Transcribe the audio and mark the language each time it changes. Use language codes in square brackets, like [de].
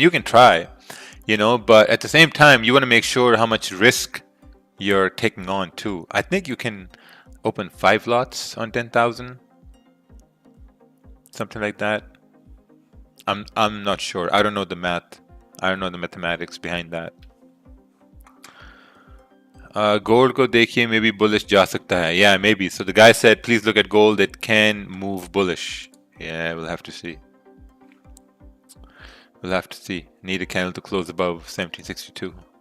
[en] You can try, you know, but at the same time, you want to make sure how much risk you're taking on too. I think you can open 5 lots on 10,000, something like that. I'm not sure. I don't know the math. I don't know the mathematics behind that. [hi] Gold को देखिए [en] maybe [hi] bullish जा सकता है. [en] Yeah, maybe. So the guy said, please look at gold. It can move bullish. Yeah, we'll have to see. We'll have to see. Need a candle to close above 1762.